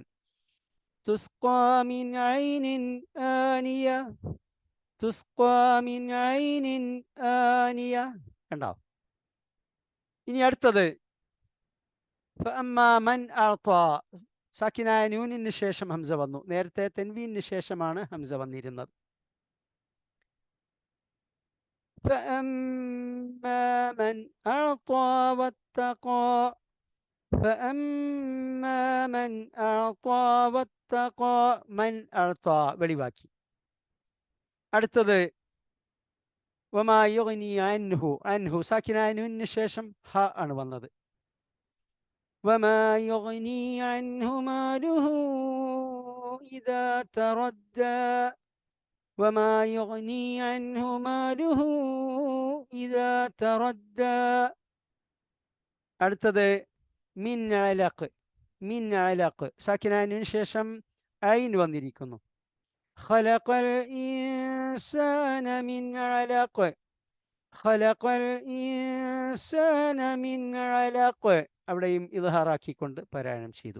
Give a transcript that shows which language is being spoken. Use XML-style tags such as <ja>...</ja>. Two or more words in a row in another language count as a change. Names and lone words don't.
<ar>تسقى من عين آنية، تسقى من عين آنية.</ar> <ml>കണ്ടോ? ഇനി അടുത്തത്</ml> <ar>فأما من أعطى,</ar> <ml>സാക്കിനായ നൂനിന് ശേഷം ഹംസ വന്നു. നേരത്തെ തൻവീനിന് ശേഷമാണ് ഹംസ വന്നിരുന്നത്.</ml> <ar>فأما من أعطى واتقى, فأما من أعطى واتقى من أعطى വെളിവാക്കി.</ar> <ml>അടുത്തത്</ml> <ar>وما يغني عنه</ar> <ml>അൻഹു സാക്കിനാനുവിന് ശേഷം ഹ ആണ് വന്നത്.</ml> <ar>وما يغني عنه ماله إذا تردى وما يغني عنه ماله إذا تردى.</ar> <ml>അടുത്തത്</ml> <ar>من علق من علق</ar> <ml>സാക്കിനാനുവിന് ശേഷം ഐൻ വന്നിരിക്കുന്നു.</ml> <ar>خلق الإنسان من علق خلق الإنسان من علق</ar> <ml>അവിടെയും ഇദ്ഹാറാക്കിക്കൊണ്ട് പാരായണം ചെയ്തു.</ml>